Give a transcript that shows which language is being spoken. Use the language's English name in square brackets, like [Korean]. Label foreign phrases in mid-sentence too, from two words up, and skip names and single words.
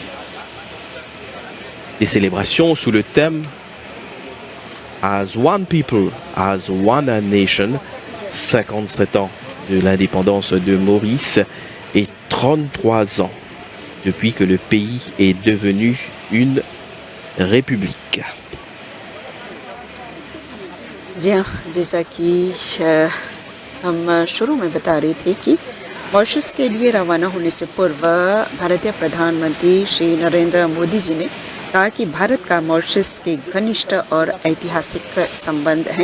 [French] Des célébrations sous le thème As One People, As One Nation, 57 ans de l'indépendance de Maurice et 33 ans depuis que le pays est devenu une république. [Hindi] जी हाँ, जैसा कि हम शुरू में बता रहे थे कि मॉरिशस के लिए रवाना होने से पूर्व भारतीय प्रधानमंत्री श्री नरेंद्र मोदी जी ने कहा कि भारत का मॉरिशस के घनिष्ठ और ऐतिहासिक संबंध हैं।